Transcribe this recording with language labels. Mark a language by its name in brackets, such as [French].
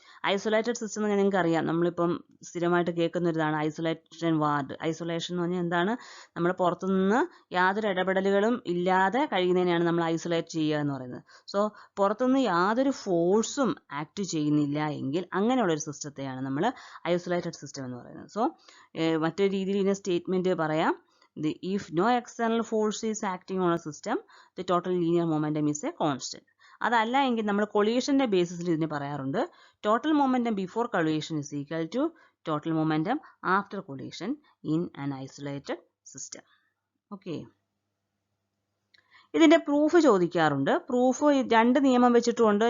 [Malayalam] Isolated system എന്ന് പറഞ്ഞാൽ നിങ്ങൾക്ക് അറിയാം, നമ്മളിപ്പം സ്ഥിരമായിട്ട് കേൾക്കുന്ന ഒരിതാണ് ഐസൊലേഷൻ വാർഡ്. ഐസൊലേഷൻ എന്ന് പറഞ്ഞാൽ എന്താണ്? നമ്മൾ പുറത്തുനിന്ന് യാതൊരു ഇടപെടലുകളും ഇല്ലാതെ കഴിയുന്നതിനെയാണ് നമ്മൾ ഐസൊലേറ്റ് ചെയ്യുക എന്ന് പറയുന്നത്. സോ പുറത്തുനിന്ന് യാതൊരു ഫോഴ്സും ആക്ട് ചെയ്യുന്നില്ല എങ്കിൽ അങ്ങനെയുള്ളൊരു സിസ്റ്റത്തെയാണ് നമ്മൾ ഐസൊലേറ്റഡ് സിസ്റ്റം എന്ന് പറയുന്നത്. സോ മറ്റൊരു രീതിയിൽ ഇതിനെ സ്റ്റേറ്റ്മെന്റ് പറയാം, [English] if no external force is acting on a system, the total linear momentum is a constant. [Malayalam] അതല്ല എങ്കിൽ നമ്മൾ കൊളീഷന്റെ ബേസിസിൽ ഇതിനെ പറയാറുണ്ട്, [English] Total momentum before collision is equal to total momentum after collision in an isolated system. Okay. [Malayalam] ഇതിന്റെ proof ചോദിക്കാറുണ്ട്. Proof രണ്ട് നിയമം വെച്ചിട്ടുണ്ട്.